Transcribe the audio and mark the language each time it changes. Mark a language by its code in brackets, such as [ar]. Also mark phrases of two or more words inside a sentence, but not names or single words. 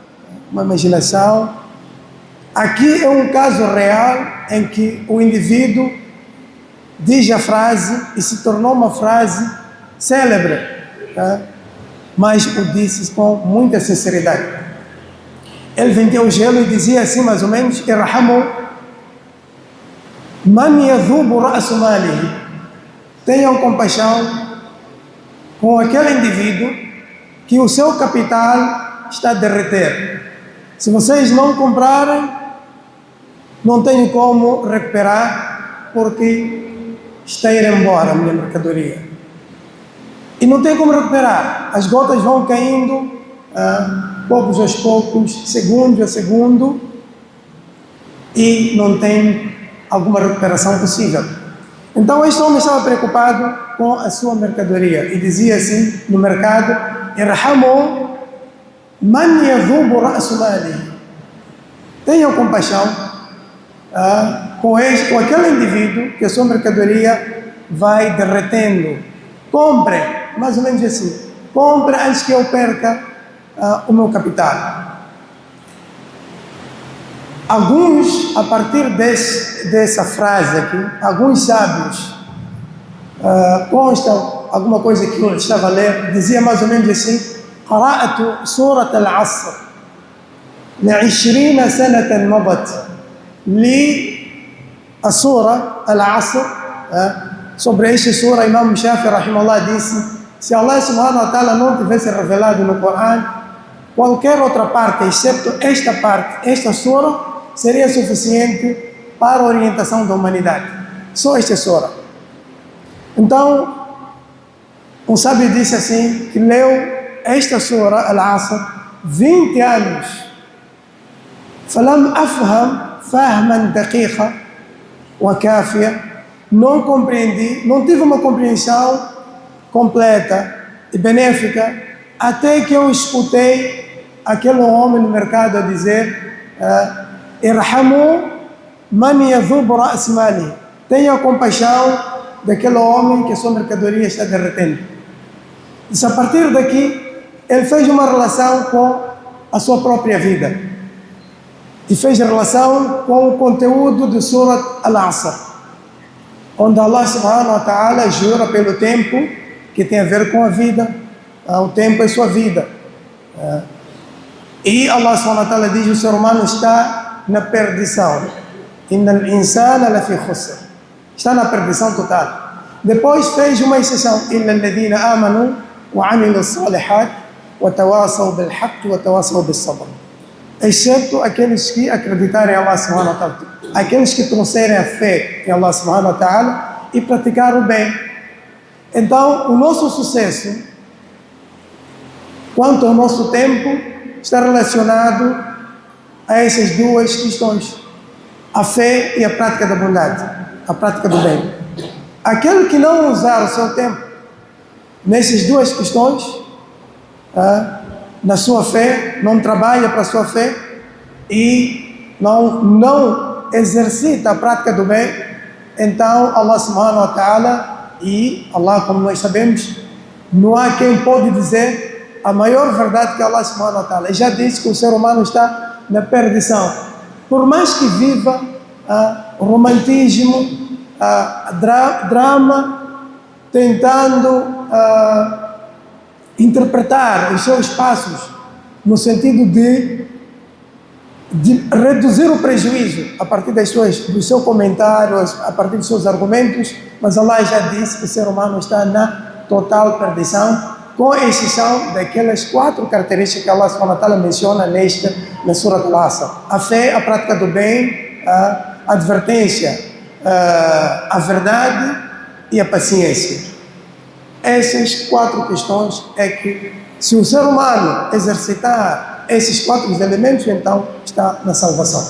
[pt] Aqui é um caso real em que o indivíduo diz a frase e se tornou uma frase célebre, mas o disse com muita sinceridade. Ele vendia o gelo e dizia assim mais ou menos: [ar] ارحموا من يذوب رأس ماله. [pt] Tenham compaixão com aquele indivíduo que o seu capital está a derreter. Se vocês não comprarem, não tenho como recuperar, porque está a ir embora a minha mercadoria. E não tem como recuperar. As gotas vão caindo, poucos aos poucos, segundo a segundo, e não tem alguma recuperação possível. Então este homem estava preocupado com a sua mercadoria e dizia assim no mercado: [ar] ارحموا من يذوب رأس ماله. [pt] Tenham compaixão com aquele indivíduo que a sua mercadoria vai derretendo. Compre, mais ou menos assim, compre antes que eu perca o meu capital. Alguns, a partir dessa frase aqui, alguns sábios, constam alguma coisa que eu estava a ler, dizia mais ou menos assim: [ar] قرأت سورة العصر ل20 سنة مضت. [pt] li a sura Al-Asr. Sobre esta sura, Imam Shafi rahimahullah disse: se [ar] الله سبحانه وتعالى [pt] não tivesse revelado no Coran qualquer outra parte, exceto esta parte, esta sura, seria suficiente para a orientação da humanidade. Só esta sura. Então, um sábio disse assim, que leu esta sura, Al-Asr, 20 anos. [ar] فَلَمْ أَفْهَمْ فَهْمًا دَقِيقًا وَكَافِيًا. [pt] Não compreendi, não tive uma compreensão completa e benéfica, até que eu escutei aquele homem no mercado a dizer: [ar] ارحموا من يذوب رأس ماله. [pt] Tenha compaixão daquele homem que a sua mercadoria está derretendo. E a partir daqui, ele fez uma relação com a sua própria vida. E fez relação com o conteúdo de Surat Al-Asr, onde [ar] الله سبحانه وتعالى [pt] jura pelo tempo que tem a ver com a vida. O tempo é sua vida. E [ar] الله سبحانه وتعالى [pt] diz: o ser humano está na perdição. [ar] إن الإنسان لفي خسر. [pt] Está na perdição total. Depois fez uma exceção: [ar] إلا الذين آمنوا وعملوا الصالحات وتواصوا بالحق وتواصوا بالصبر. [pt] Exceto aqueles que acreditarem em [ar] الله سبحانه وتعالى, [pt] aqueles que trouxerem a fé em [ar] الله سبحانه وتعالى [pt] e praticaram o bem. Então, o nosso sucesso quanto ao nosso tempo está relacionado a essas duas questões: a fé e a prática da bondade, a prática do bem. Aquele que não usar o seu tempo nessas duas questões, na sua fé, não trabalha para a sua fé e não exercita a prática do bem, então [ar] الله سبحانه وتعالى, [pt] e Allah, como nós sabemos, não há quem pode dizer a maior verdade que [ar] الله سبحانه وتعالى. [pt] Já disse que o ser humano está na perdição. Por mais que viva romantismo, drama, tentando interpretar os seus passos no sentido de reduzir o prejuízo a partir dos seus comentários, a partir dos seus argumentos, mas Allah já disse que o ser humano está na total perdição, com exceção daquelas 4 características que [ar] الله سبحانه وتعالى [pt] menciona na Surat Al-Asr: a fé, a prática do bem, a advertência, a verdade e a paciência. Essas 4 questões é que, se o ser humano exercitar esses 4 elementos, então está na salvação.